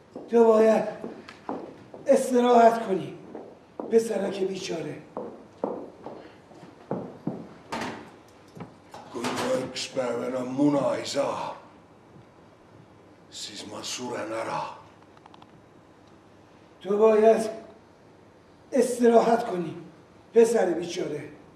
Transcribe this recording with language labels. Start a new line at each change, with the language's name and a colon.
Persian: تو باید استراحت کنی پسرک بیچاره.
Estonian: Kui ma üks päev enam muna ei saa, siis ma suren ära.
Persian: تو باید استراحت کنی پسر بیچاره.